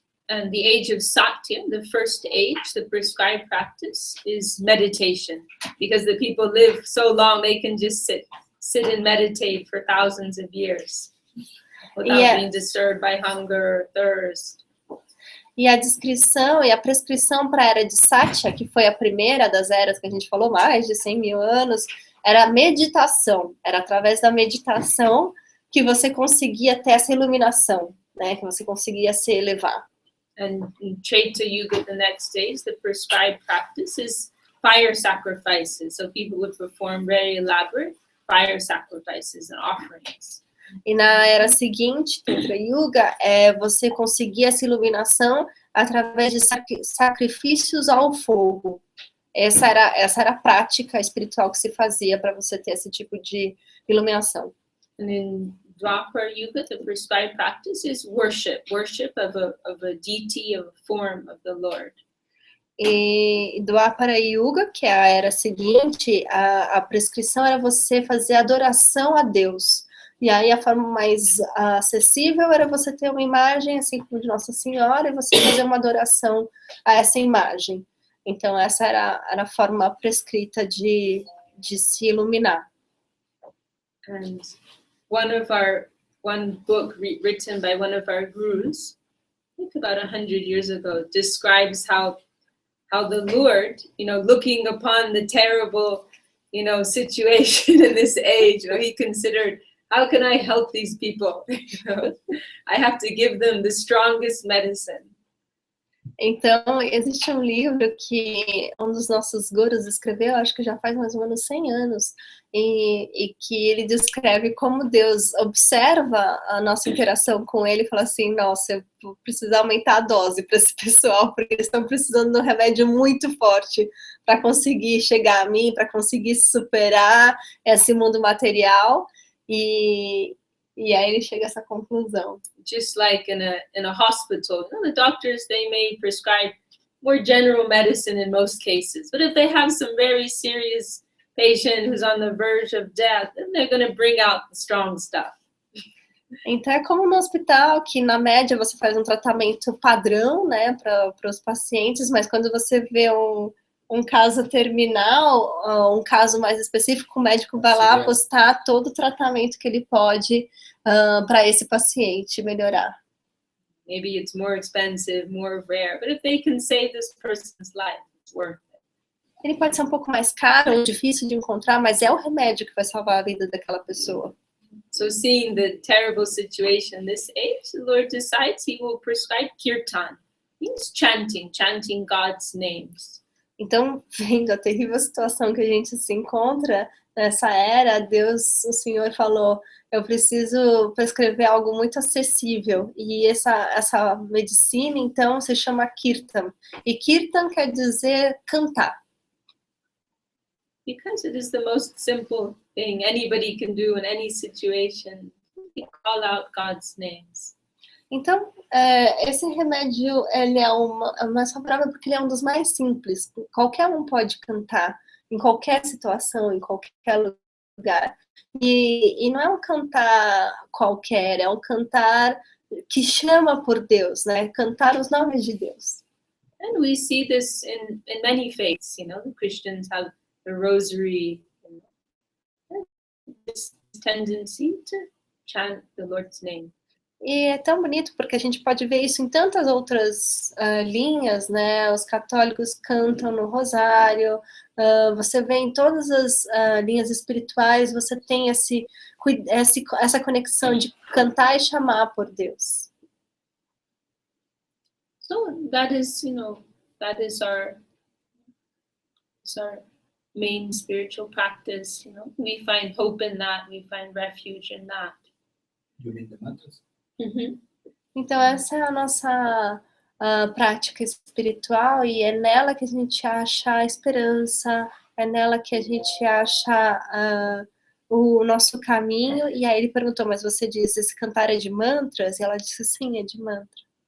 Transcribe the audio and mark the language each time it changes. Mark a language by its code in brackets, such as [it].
[en] And the age of Satya, the first age, the prescribed practice is meditation. Because the people live so long, they can just sit and meditate for thousands of years without being disturbed by hunger or thirst. [pt] E a descrição e a prescrição para a era de Satya, que foi a primeira das eras que a gente falou, mais de 100 mil anos, era a meditação. Era através da meditação que você conseguia ter essa iluminação, né? Que você conseguia se elevar. [en] And in Chaita Yuga, the next stage, the prescribed practice is fire sacrifices. So people would perform very elaborate fire sacrifices and offerings. [pt] E na era seguinte, Tantra Yuga, você conseguia essa iluminação através de sacrifícios ao fogo. Essa era a prática espiritual que se fazia para você ter esse tipo de iluminação. [en] And in Dwapara Yuga, the prescribed practice is worship of a deity, of a form of the Lord. [pt] E Dwapara Yuga, que é a era seguinte, a prescrição era você fazer adoração a Deus. E aí a forma mais acessível era você ter uma imagem, assim como de Nossa Senhora, e você fazer uma adoração a essa imagem. Então essa era a forma prescrita de se iluminar. [en] And one book written by one of our gurus, I think about 100 years ago, describes how the Lord, looking upon the terrible, situation in this age, he considered, how can I help these people? I have to give them the strongest medicine. [pt] Então, existe um livro que um dos nossos gurus escreveu, acho que já faz mais ou menos 100 anos, e que ele descreve como Deus observa a nossa interação com ele e fala assim, nossa, eu vou precisar aumentar a dose para esse pessoal, porque eles estão precisando de um remédio muito forte para conseguir chegar a mim, para conseguir superar esse mundo material, e aí ele chega a essa conclusão. [en] Just like in a hospital, the doctors, they may prescribe more general medicine in most cases. But if they have some very serious patient who's on the verge of death, then they're going to bring out the strong stuff. [pt] Então é como no hospital, que na média você faz um tratamento padrão, né, para os pacientes, mas quando você vê um caso terminal, um caso mais específico, o médico vai lá apostar todo o tratamento que ele pode para esse paciente melhorar. [en] Maybe it's more expensive, more rare, but if they can save this person's life, it's worth it. [pt] Ele pode ser um pouco mais caro, ou difícil de encontrar, mas é o remédio que vai salvar a vida daquela pessoa. [en] So seeing the terrible situation in this age, the Lord decides he will prescribe kirtan. Means chanting God's names. [pt] Então, vendo a terrível situação que a gente se encontra nessa era, Deus, o Senhor falou, eu preciso prescrever algo muito acessível. E essa medicina, então, se chama Kirtan. E Kirtan quer dizer cantar. [en] Because it is the most simple thing anybody can do in any situation. We call out God's names. [pt] Então, esse remédio, ele é uma favorável porque ele é um dos mais simples. Qualquer um pode cantar, em qualquer situação, em qualquer lugar. E não é um cantar qualquer, é um cantar que chama por Deus, né? Cantar os nomes de Deus. [en] And we see this in many faiths, the Christians have the rosary, this tendency to chant the Lord's name. [pt] E é tão bonito porque a gente pode ver isso em tantas outras linhas, né? Os católicos cantam no rosário, você vê em todas as linhas espirituais, você tem essa conexão de cantar e chamar por Deus. [en] So that is, our main spiritual practice. We find hope in that, we find refuge in that. You mean the mantras? Mm-hmm. [pt] Então essa é a nossa prática espiritual e é nela que a gente acha a esperança, é nela que a gente acha o nosso caminho. E aí ele perguntou, mas você diz, esse cantar é de mantras? E ela disse, sim, é de mantra.